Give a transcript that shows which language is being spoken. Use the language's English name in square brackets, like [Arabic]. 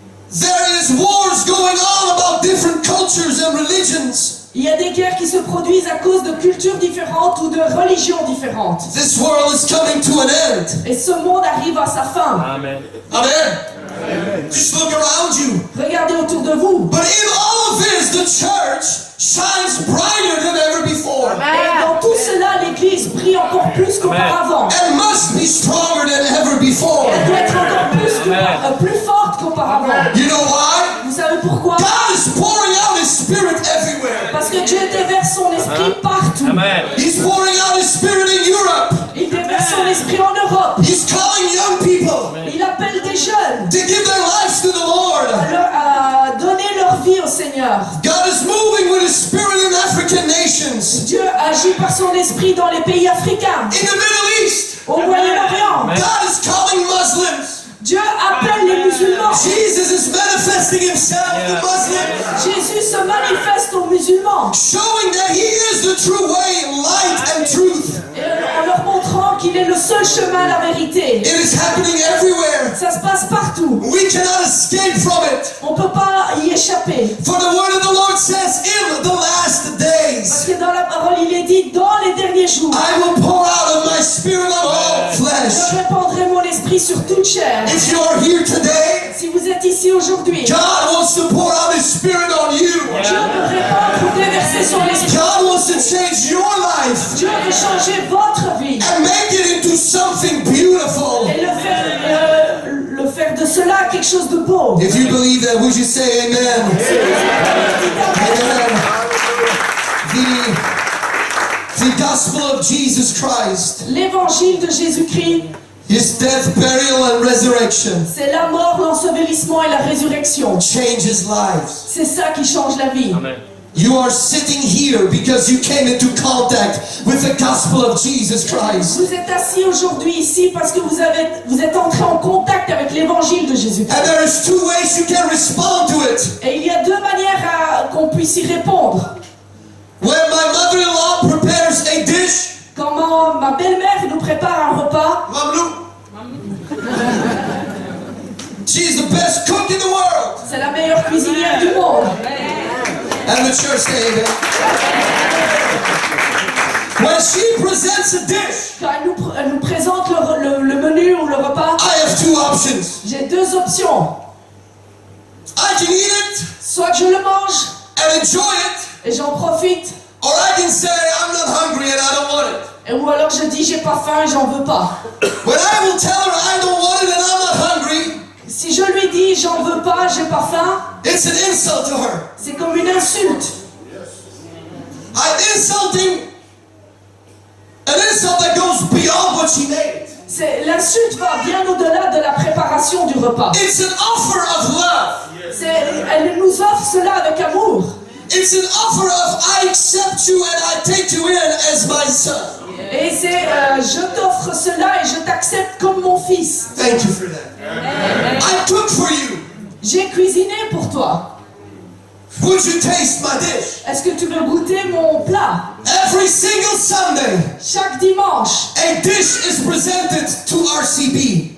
[English] There is wars going on about different cultures and religions. [French] Il y a des guerres qui se produisent à cause de cultures différentes ou de religions différentes. [English] This world is coming to an end. [French] Et ce monde arrive à sa fin. [English] Amen. Amen. Just look around you. [French] Regardez autour de vous. [English] But in all of this, the church shines brighter than ever before. [French] Et dans tout cela, l'Église brille encore plus qu'auparavant. [English] And must be stronger than ever before. [French] Elle doit être encore plus forte qu'auparavant. [English] You know why? [French] Vous savez pourquoi? [English] God is pouring out His Spirit everywhere. [French] Parce que Dieu déverse son esprit partout. [English] Amen. He's pouring out His Spirit in Europe. [French] Il déverse son esprit en Europe. [English] He's calling young people [French] Il appelle des jeunes [English] to give their lives to the Lord. [French] à donner leur vie au Seigneur. [English] God is moving with His Spirit in African nations, [French] Dieu agit par son esprit dans les pays africains, [English] in the Middle East. [French] au Moyen-Orient. [English] God is calling Muslims. [French] Dieu appelle les musulmans. [English] Jesus is manifesting Himself to Muslims, [French] Jésus se manifeste aux musulmans [English] showing that He is the true way, light, and truth. [French] et en leur montrant qu'il est le seul chemin, la vérité. [English] It is happening everywhere. [French] Ça se passe partout. [English] We cannot escape from it. [French] On ne peut pas y échapper. [English] For the word of the Lord says, in the last [French] Parce [English] days, [French] que dans la parole, il est dit, dans les derniers jours, [English] I will pour out of my Spirit on all flesh. [French] je répandrai mon esprit sur toute chair. [English] If you are here today, [French] Si vous êtes ici aujourd'hui, Dieu [English] God wants to pour out His Spirit on you. [French] veut répandre ou déverser son esprit. [English] God wants to change your life [French] Dieu veut changer votre vie [English] and make it into something beautiful. [French] et le faire de cela quelque chose de beau. [English] If you believe that, would you say amen? Amen. The gospel of Jesus Christ, [French] L'évangile de Jésus-Christ, [English] His death, burial, and resurrection [French] c'est la mort, l'ensevelissement et la résurrection. [English] changes lives. [French] C'est ça qui change la vie. [English] Amen. You are sitting here because you came into contact with the gospel of Jesus Christ. [French] Vous êtes assis aujourd'hui ici parce que vous êtes entré en contact avec l'évangile de Jésus-Christ. [English] And there is 2 ways you can respond to it. [French] Et il y a 2 manières qu'on puisse y répondre. [English] When my mother-in-law prepares a dish, [French] Quand ma belle-mère nous prépare un repas, [English] Mamlou, she's the best cook in the world. [French] c'est la meilleure cuisinière du monde. [English] And the church say amen. When she presents a dish, [French] Quand elle nous présente le menu ou le repas, [English] I have 2 options. [French] j'ai 2 options. [English] I can eat it [French] Soit que je le mange [English] and enjoy it, [French] et j'en profite, [English] or I can say I'm not hungry and I don't want it. [French] ou alors je dis j'ai pas faim et j'en veux pas. [English] When I will tell her I don't want it and I'm not hungry, [French] Si je lui dis j'en veux pas, j'ai pas faim, [English] it's an insult to her. [French] c'est comme une insulte. [English] I'm insulting an insult that goes beyond what she made. [French] L'insulte va bien au-delà de la préparation du repas. [English] It's an offer of love. [French] Elle nous offre cela avec amour. [English] It's an offer of I accept you and I take you in as my son. [French] Et c'est je t'offre cela et je t'accepte comme mon fils. [English] Thank you for that. I cook for you. [French] J'ai cuisiné pour toi. [English] Would you taste my dish? [French] Est-ce que tu veux goûter mon plat? [English] Every single Sunday, [French] Chaque dimanche, [English] a dish is presented to RCB.